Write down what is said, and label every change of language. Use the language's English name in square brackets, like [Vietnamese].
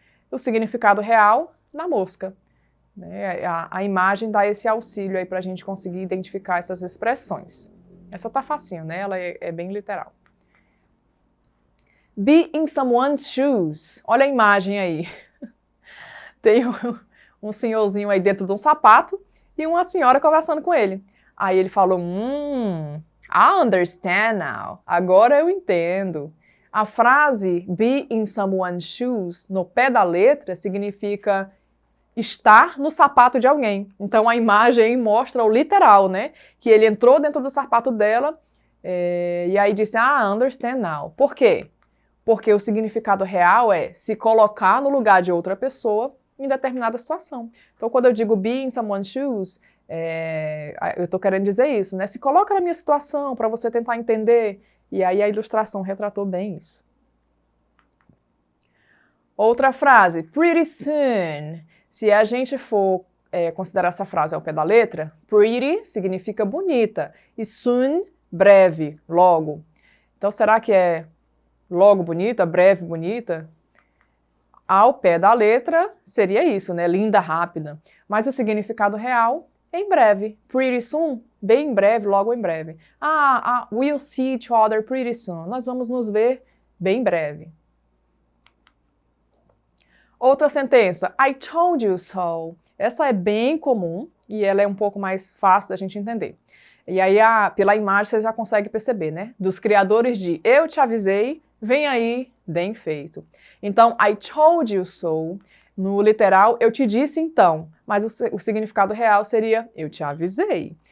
[Portuguese] O significado real, na mosca. A imagem dá esse auxílio aí para a gente conseguir identificar essas expressões. Essa tá facinho, né? Ela é bem literal. [English] Be in someone's shoes. [Portuguese] Olha a imagem aí. Tem um senhorzinho aí dentro de um sapato e uma senhora conversando com ele. Aí ele falou, [English] I understand now. [Portuguese] Agora eu entendo. A frase [English] be in someone's shoes, [Portuguese] no pé da letra, significa estar no sapato de alguém. Então a imagem mostra o literal, né? Que ele entrou dentro do sapato dela e aí disse, [English] understand now. [Portuguese] Por quê? Porque o significado real é se colocar no lugar de outra pessoa em determinada situação. Então quando eu digo [English] be in someone's shoes, [Portuguese] eu estou querendo dizer isso, né? Se coloca na minha situação para você tentar entender. E aí a ilustração retratou bem isso. Outra frase, pretty soon. Se a gente for considerar essa frase ao pé da letra, pretty significa bonita e soon, breve, logo. Então será que é logo bonita, breve bonita? Ao pé da letra, seria isso, né? Linda, rápida. Mas o significado real, em breve. Pretty soon, bem em breve, logo em breve. [English] We'll see each other pretty soon. [Portuguese] Nós vamos nos ver bem em breve. Outra sentença, [English] I told you so. [Portuguese] Essa é bem comum e ela é um pouco mais fácil da gente entender. E aí, pela imagem, você já consegue perceber, né? Dos criadores de eu te avisei, vem aí, bem feito. Então, [English] I told you so, [Portuguese] no literal, eu te disse então, mas o significado real seria eu te avisei.